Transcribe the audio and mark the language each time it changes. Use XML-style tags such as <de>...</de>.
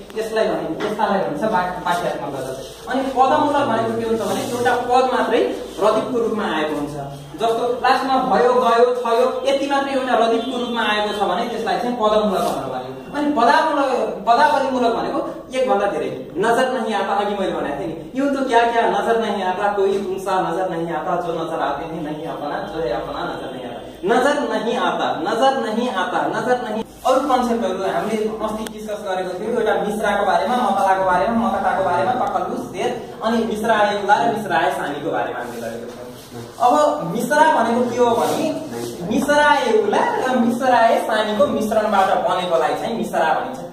<ne>यसलाई भन्छ वाक्यात्मक गजल। अनि पदमूलक भनेको के हुन्छ भने एउटा पद मात्रै रदिफको रूपमा आएको हुन्छ। जस्तो लास्टमा भयो गयो थयो यति मात्रै एउटा रदिफको रूपमा आएको छ भने त्यसलाई चाहिँ पदमूलक भनेर भन्यो। अनि पदावलीमूलक भनेको एक भन्दा धेरै।</ne> <hi>नजर नहीं आता,</hi> <ne>अघि मैले भनेको थिएँ नि,</ne> <hi>यूं तो क्या क्या नजर नहीं आता, कोई तुमसा नजर नहीं आता, जो नजर आते हैं नहीं अपना, जो है अपना नजर नहीं आता। नजर नहीं आता, नजर नहीं आता, नजर नहीं।</hi> <ne>अरू कन्सेप्टहरू हामीले अस्ति डिस्कस गरेको थियौँ। एउटा मिश्राको बारेमा, मतलाको बारेमा, मकटाको बारेमा, पकलुस धेर, अनि मिश्रा आयुला र मिश्रा आय सानीको बारेमा हामीले गरेको थियौँ। अब मिश्रा भनेको के हो भने मिश्रा आयुला र मिश्रा आय सानीको मिश्रणबाट बनेकोलाई चाहिँ मिश्रा भनिन्छ।</ne>